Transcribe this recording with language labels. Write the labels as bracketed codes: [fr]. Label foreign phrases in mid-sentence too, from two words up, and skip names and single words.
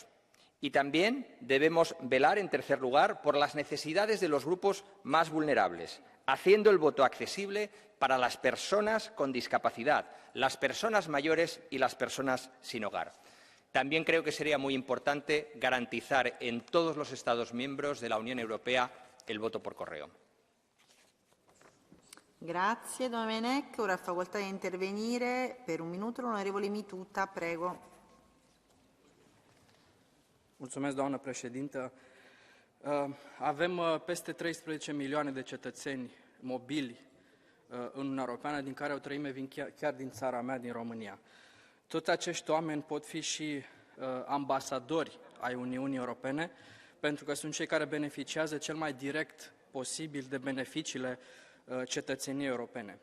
[es] Y también debemos velar, en tercer lugar, por las necesidades de los grupos más vulnerables, haciendo el voto accesible para las personas con discapacidad, las personas mayores y las personas sin hogar. También creo que sería muy importante garantizar en todos los Estados miembros de la Unión Europea el voto por correo. [it] Grazie Domenech. Ora ha facoltà di intervenire per un minuto l'onorevole Mituta, prego. [ro] Mulțumesc, doamnă președintă. Avem peste 13 milioane de cetățeni mobili în Uniunea Europeană, din care o treime vin chiar din țara mea, din România. Toți acești oameni pot fi și ambasadori ai Uniunii Europene, pentru că sunt cei care beneficiază cel mai direct posibil de beneficiile cetățeniei europene.